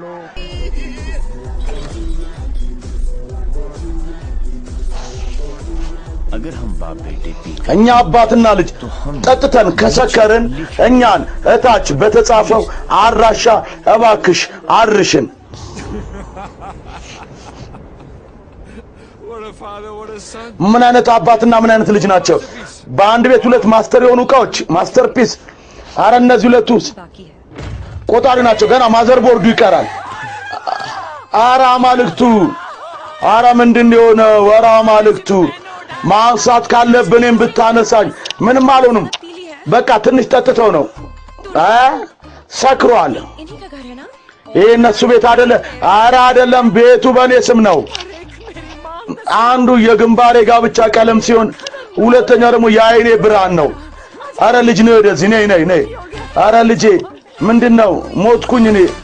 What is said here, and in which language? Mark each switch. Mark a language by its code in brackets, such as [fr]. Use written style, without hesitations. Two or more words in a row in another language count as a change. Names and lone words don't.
[am] እኛ አባትና ልጅ ጠጥተን ከሰከርን እኛን እታች በተጻፈው አድራሻ እባክሽ አድርሽን። ምን አይነት አባትና ምን አይነት ልጅ ናቸው? በአንድ ቤት ሁለት ማስተር የሆኑ እቃዎች ማስተርፒስ። አረ እነዚህ ሁለቱስ [hi] बाकी है [am] ቆጣሪ ናቸው። ገና ማዘርቦርዱ ይቀራል። አረ አማልክቱ፣ አረ ምንድን ነው የሆነው? አረ አማልክቱ፣ ማንሳት ካለብንም ብታነሳኝ ምንም አልሆንም። በቃ ትንሽ ጠጥተው ነው ሰክሯል። [hi] इन्हीं का घर है ना? [am] ይሄ እነሱ ቤት አይደለ? አረ አይደለም፣ ቤቱ በእኔ ስም ነው። አንዱ የግንባሬ ጋብቻ ቀለም ሲሆን ሁለተኛው ደግሞ የአይኔ ብርሃን ነው። አረ ልጅ ነው ወደዚህ ነይ ነይ ነይ። አረ ልጄ ምንድነው? ሞትኩኝ እኔ።